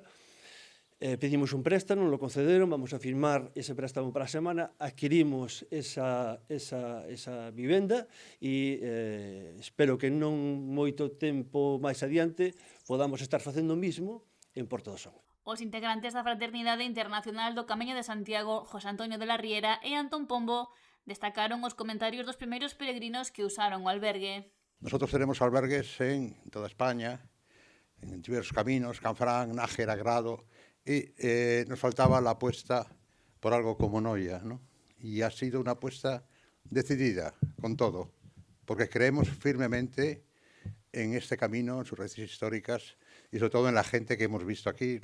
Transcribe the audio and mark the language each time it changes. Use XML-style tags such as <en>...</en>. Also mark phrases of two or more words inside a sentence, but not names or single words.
<gl>Pedimos un préstamo, lo concederon, vamos a firmar ese préstamo para a semana, adquirimos esa vivenda e espero que non moito tempo máis adiante podamos estar facendo o mismo en Porto do Son. Os integrantes da Fraternidade Internacional do Camiño de Santiago, José Antonio de la Riera e Antón Pombo, destacaron os comentarios dos primeiros peregrinos que usaron o albergue.</gl> <es>Nosotros tenemos albergues en toda España, en diversos caminos, Canfrán, Nájera, Grado, y nos faltaba la apuesta por algo como Noia, ¿no? Y ha sido una apuesta decidida, con todo, porque creemos firmemente en este camino, en sus raíces históricas y sobre todo en la gente que hemos visto aquí.</es>